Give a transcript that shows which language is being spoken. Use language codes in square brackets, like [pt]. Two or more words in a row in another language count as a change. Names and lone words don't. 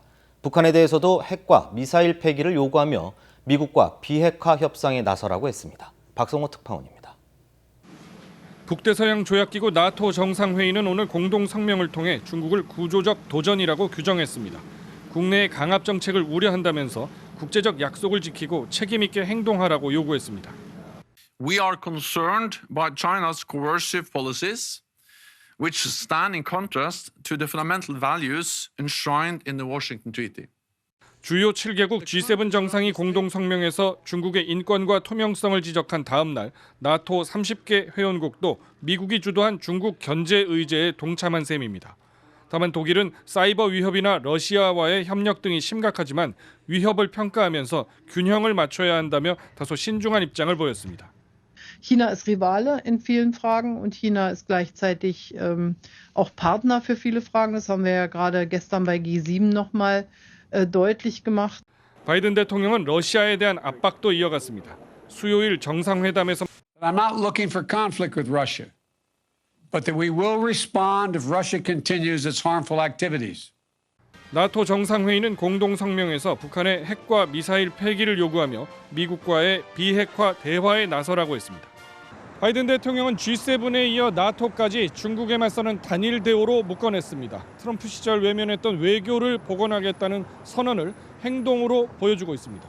[ko] 북한에 대해서도 핵과 미사일 폐기를 요구하며 미국과 비핵화 협상에 나서라고 했습니다. 박성호 특파원입니다. 북대서양 조약기구 나토 정상회의는 오늘 공동 성명을 통해 중국을 구조적 도전이라고 규정했습니다. 국내의 강압 정책을 우려한다면서 국제적 약속을 지키고 책임 있게 행동하라고 요구했습니다. [en] We are concerned by China's coercive policies, which stand in contrast to the fundamental values enshrined in the Washington Treaty. [ko] 주요 7개국 G7 정상이 공동 성명에서 중국의 인권과 투명성을 지적한 다음 날 나토 30개 회원국도 미국이 주도한 중국 견제 의제에 동참한 셈입니다. 다만 독일은 사이버 위협이나 러시아와의 협력 등이 심각하지만 위협을 평가하면서 균형을 맞춰야 한다며 다소 신중한 입장을 보였습니다. [de] China ist Rivale in vielen Fragen und China ist gleichzeitig auch Partner für viele Fragen. Das haben wir ja gerade gestern bei G7 nochmal deutlich gemacht. [ko] 바이든 대통령은 러시아에 대한 압박도 이어갔습니다. 수요일 정상회담에서 [en] I'm not looking for conflict with Russia, but that we will respond if Russia continues its harmful activities. [ko] 나토 정상회의는 공동 성명에서 북한의 핵과 미사일 폐기를 요구하며 미국과의 비핵화 대화에 나서라고 했습니다. 바이든 대통령은 G7에 이어 나토까지 중국에 맞서는 단일 대우로 묶어냈습니다. 트럼프 시절 외면했던 외교를 복원하겠다는 선언을 행동으로 보여주고 있습니다.